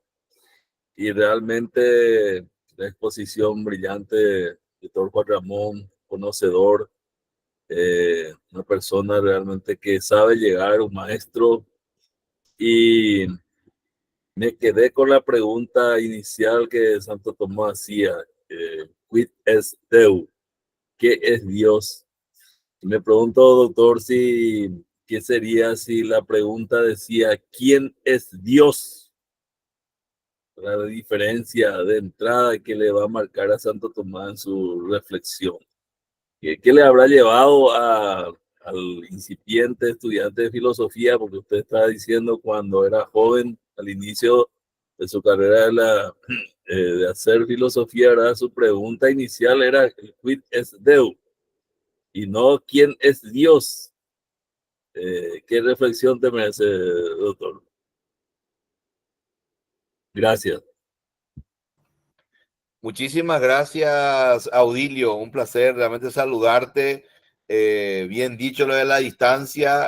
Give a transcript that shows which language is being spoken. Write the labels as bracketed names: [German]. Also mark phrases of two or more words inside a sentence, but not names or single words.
[Spanish] Y realmente la exposición brillante de doctor Juan Ramón, conocedor, una persona realmente que sabe llegar, un maestro. Y me quedé con la pregunta inicial que Santo Tomás hacía. [Latin] Quid est Deus? [Spanish] ¿Qué es Dios? Me pregunto, doctor, qué sería si la pregunta decía, ¿quién es Dios? La diferencia de entrada que le va a marcar a Santo Tomás en su reflexión. ¿Qué le habrá llevado al incipiente estudiante de filosofía? Porque usted estaba diciendo cuando era joven, al inicio de su carrera de hacer filosofía, ¿verdad? Su pregunta inicial era, [Latin] ¿quid est Deus? [Spanish] Y no, ¿quién es Dios? ¿Qué reflexión te merece, doctor? Gracias. Muchísimas gracias, Audilio. Un placer realmente saludarte. Bien dicho lo de la distancia.